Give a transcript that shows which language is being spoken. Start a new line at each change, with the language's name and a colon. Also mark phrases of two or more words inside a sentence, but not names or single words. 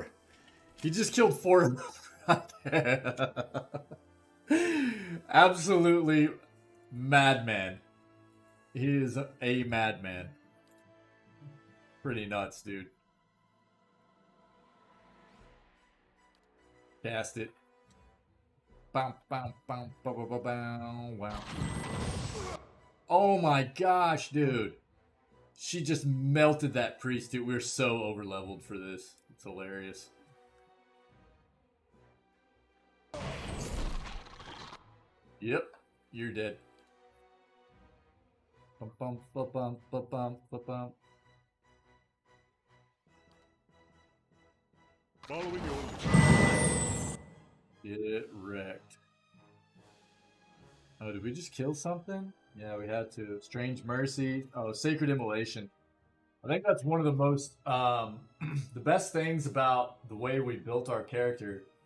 English: He just killed 4 of them right there. Absolutely madman. He is a madman. Pretty nuts, dude. Cast it. Bam, bam, bam, ba, ba, ba, bam, wow. Oh my gosh, dude. She just melted that priest, dude. We're so over-leveled for this. It's hilarious. Yep, you're dead. Bum, bum, ba, bum, ba, bum, ba, bum. Following your Get wrecked. Oh, did we just kill something? Yeah, we had to. Strange Mercy. Oh, Sacred Immolation. I think that's one of the most, the best things about the way we built our character.